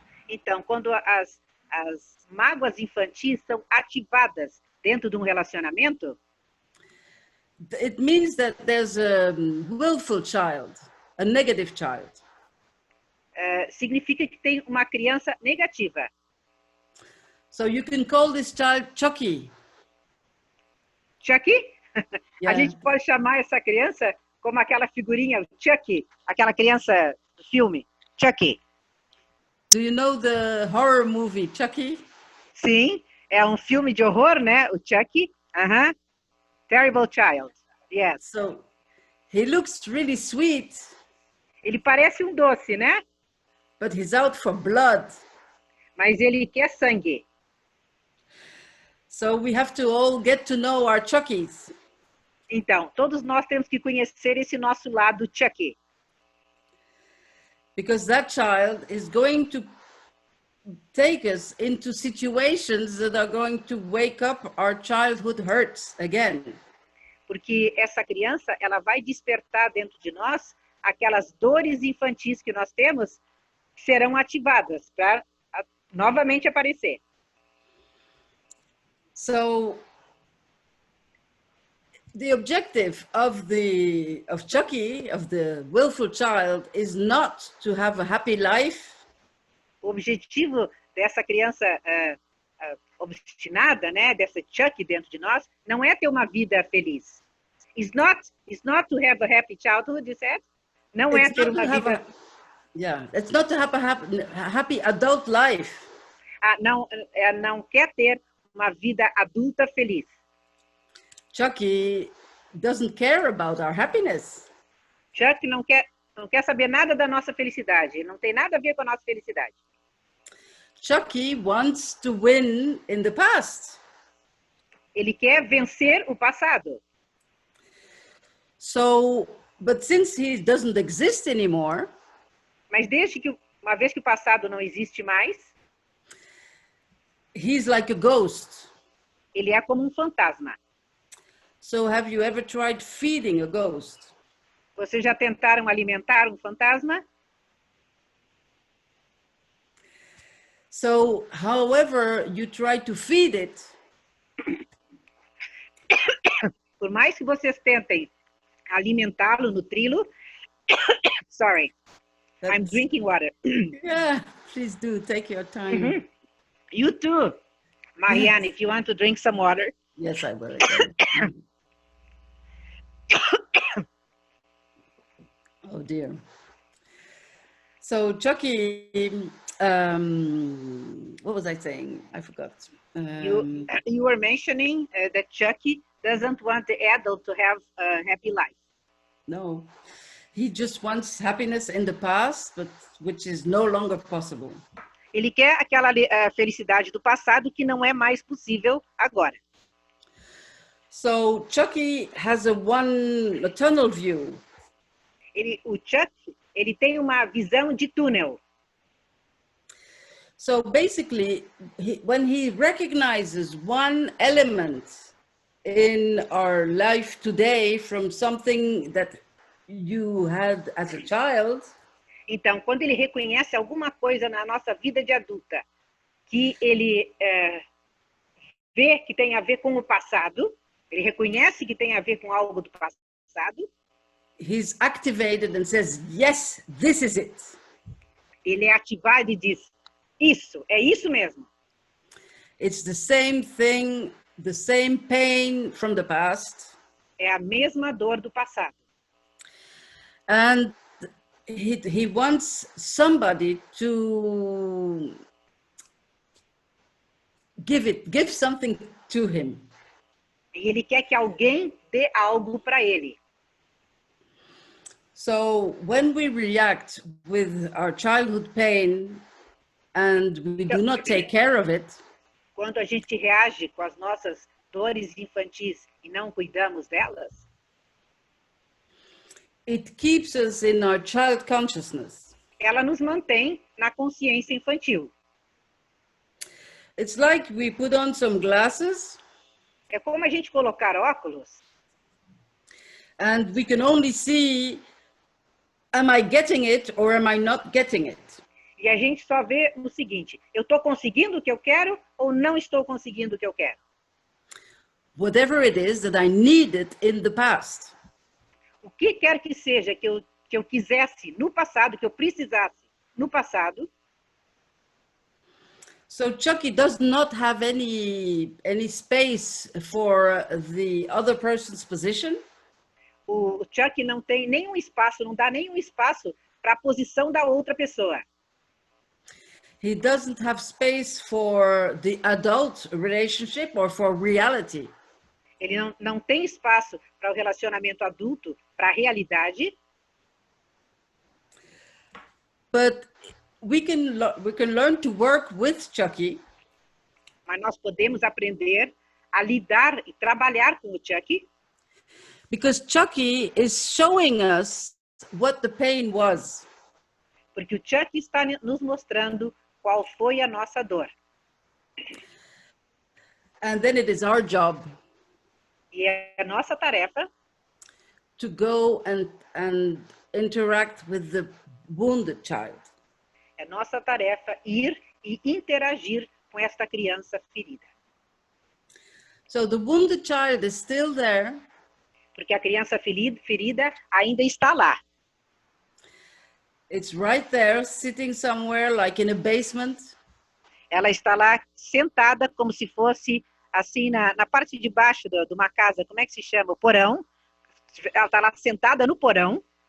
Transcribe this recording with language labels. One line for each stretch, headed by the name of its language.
Portuguese: Então, quando as mágoas infantis são ativadas dentro de um relacionamento,
English: it means that there's a willful child, a negative child.
Portuguese: Significa que tem uma criança negativa.
English: So you can call this child Chucky. Chucky? Yeah.
Portuguese: A gente pode chamar essa criança como aquela figurinha, Chucky, aquela criança do filme, Chucky.
English: Do you know the horror movie Chucky?
Portuguese: Sim, é um filme de horror, né?
English: O Chucky. Terrible Child. Yes. So he looks really sweet.
Portuguese: Ele parece um doce, né?
English: But he's out for blood.
Portuguese: Mas ele quer sangue.
English: So we have to all get to know our Chuckies.
Portuguese: Então, todos nós temos que conhecer esse nosso lado Chucky.
English: Because that child is going to take us into situations that are going to wake up our childhood hurts again.
Portuguese: Porque essa criança, ela vai despertar dentro de nós aquelas dores infantis que nós temos, que serão ativadas para novamente aparecer.
English: So the objective of Chucky, of the willful child, is not to have a happy life.
Portuguese: O objetivo dessa criança obstinada, né, dessa Chucky dentro de nós, não é ter uma vida feliz.
English: It's not to have a happy childhood, you said?
Portuguese: Não é ter uma vida.
English: It's not to have a happy adult life.
Portuguese: Não quer ter uma vida adulta feliz.
English: Chucky doesn't care about our happiness.
Portuguese: Chuck não quer saber nada da nossa felicidade. Não tem nada a ver com a nossa felicidade.
English: Chucky wants to win in the past.
Portuguese: Ele quer vencer o passado.
English: So, but since he doesn't exist anymore,
Portuguese: mas uma vez que o passado não existe mais,
English: he's like a ghost.
Portuguese: Ele é como um fantasma.
English: So have you ever tried feeding a ghost?
Portuguese: Vocês já tentaram alimentar um fantasma?
English: So, however you try to feed it,
Portuguese: por mais que vocês tentem alimentá-lo, nutri-lo,
English: sorry, I'm drinking water. Yeah, please do, take your time. You too, Marianne, if you want to drink some water. Yes, I will. Oh dear. So Chucky, what was I saying? I forgot. You were mentioning that Chucky doesn't want the adult to have a happy life. No, he just wants happiness in the past, but which is no longer possible.
Portuguese: Ele quer aquela felicidade do passado que não é mais possível agora.
English: So Chucky has a tunnel view.
Portuguese: O Chuck, ele tem uma visão de túnel.
English: So basically, when he recognizes one element in our life today from something that you had as a child,
Portuguese: então, quando ele reconhece alguma coisa na nossa vida de adulta que ele vê que tem a ver com o passado, ele reconhece que tem a ver com algo do passado,
English: he's activated and says, yes, this is it.
Portuguese: Ele é ativado e diz, isso, é isso mesmo.
English: It's the same thing, the same pain from the past.
Portuguese: É a mesma dor do passado.
English: And he wants somebody to give something to him.
Portuguese: E ele quer que alguém dê algo para ele.
English: So when we react with our childhood pain and we do not take care of it,
Portuguese: quando a gente reage com as nossas dores infantis e não cuidamos delas,
English: it keeps us in our child consciousness.
Portuguese: Ela nos mantém na consciência infantil.
English: It's like we put on some glasses.
Portuguese: É como a gente colocar óculos.
English: And we can only see, am I getting it or am I not getting it?
Portuguese: E a gente só vê o seguinte, eu estou conseguindo o que eu quero ou não estou conseguindo o que eu quero?
English: Whatever it is that I needed in the past.
Portuguese: O que quer que seja que eu quisesse no passado, que eu precisasse no passado.
English: So Chucky does not have any space for the other person's position.
Portuguese: O Chuck não tem nenhum espaço, não dá nenhum espaço para a posição da outra pessoa.
English: He doesn't have space for the adult relationship or for reality.
Portuguese: Ele não tem espaço para o relacionamento adulto, para a realidade.
English: But we can learn to work with Chucky.
Portuguese: Mas nós podemos aprender a lidar e trabalhar com o Chucky.
English: Because Chucky is showing us what the pain was.
Portuguese: Porque o Chuck está nos mostrando qual foi a nossa dor.
English: And then it is our job.
Portuguese: E é a nossa tarefa
English: to go and interact with the wounded child.
Portuguese: É nossa tarefa ir e interagir com esta criança ferida.
English: So the wounded child is still there.
Portuguese: Porque a criança ferida ainda está lá.
English: It's right there, sitting somewhere like in a basement.
Portuguese: Ela está lá sentada como se fosse assim na parte de baixo de uma casa, como é que se chama? O porão. Ela está lá sentada no porão.